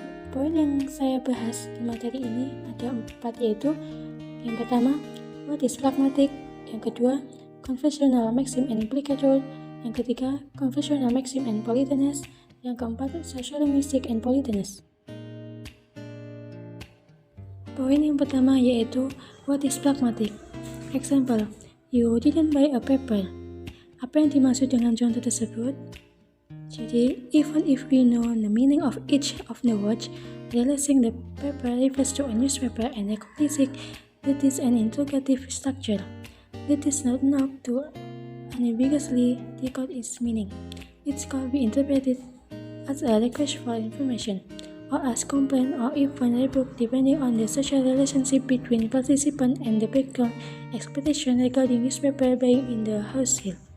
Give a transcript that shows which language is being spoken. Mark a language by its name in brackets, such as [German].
[Indonesian] Poin yang saya bahas di materi ini ada 4, yaitu yang pertama, [English] what is pragmatic? [Indonesian] Yang kedua, conventional maxim and implicator. Yang ketiga, conventional maxim and politeness. Yang keempat, social linguistic and politeness. Poin yang pertama yaitu [English] what is pragmatic? Example, you didn't buy a paper. [Indonesian] Apa yang dimaksud dengan contoh tersebut? [English] Jadi, even if we know the meaning of each of the words, realizing the paper refers to a newspaper and recognizing that is an interrogative structure. That is not enough to unambiguously decode its meaning. It can be interpreted as a request for information, or as complaint, or even rebuke, depending on the social relationship between participant and the background expectation regarding newspaper buying in the household.